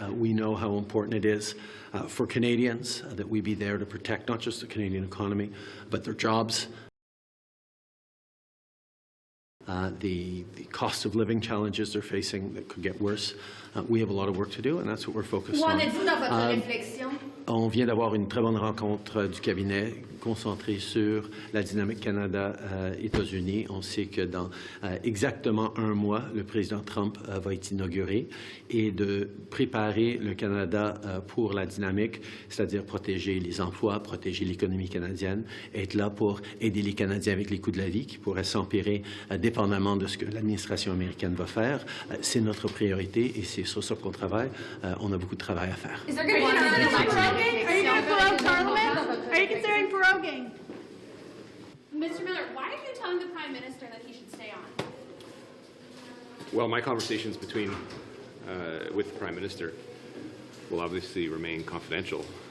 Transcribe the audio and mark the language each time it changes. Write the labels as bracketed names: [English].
[English] We know how important it is for Canadians that we be there to protect not just the Canadian economy, but their jobs. The cost of living challenges they're facing that could get worse. We have a lot of work to do, and that's what we're focused on. [French] On vient d'avoir une très bonne rencontre du cabinet concentrée sur la dynamique Canada-États-Unis. On sait que dans exactement un mois, le président Trump va être inauguré et de préparer le Canada pour la dynamique, c'est-à-dire protéger les emplois, protéger l'économie canadienne, être là pour aider les Canadiens avec les coûts de la vie qui pourraient s'empirer dépendamment de ce que l'administration américaine va faire. C'est notre priorité et c'est sur ça qu'on travaille. On a beaucoup de travail à faire. [English] Are you going to prorogue Parliament? Are you considering proroguing? Mr. Miller, why are you telling the Prime Minister that he should stay on? Well, my conversations with the Prime Minister will obviously remain confidential.